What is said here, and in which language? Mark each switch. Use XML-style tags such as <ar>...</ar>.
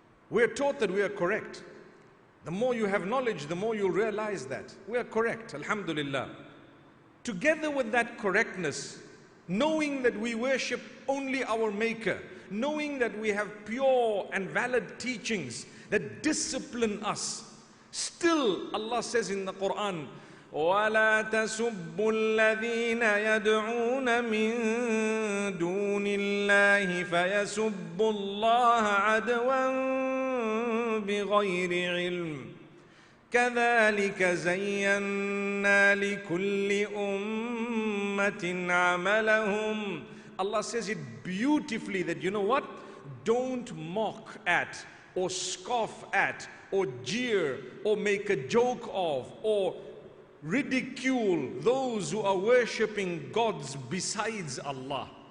<en>We are taught that we are correct. The more you have knowledge, the more you'll realize that we are correct, alhamdulillah. Together with that correctness, knowing that we worship only our Maker, knowing that we have pure and valid teachings that discipline us. Still, Allah says in the Quran,</en> <ar>وَلَا تَسُبُّوا الَّذِينَ يَدْعُونَ مِن دُونِ اللَّهِ فَيَسُبُّوا اللَّهَ عَدْوًا بِغَيْرِ عِلْمٍ كَذَلِكَ زَيَّنَّا لِكُلِّ أُمَّةٍ عَمَلَهُمْ.</ar> <en>Allah says it beautifully that, you know what? Don't mock at or scoff at or jeer or make a joke of or ridicule those who are worshipping gods besides Allah.</en>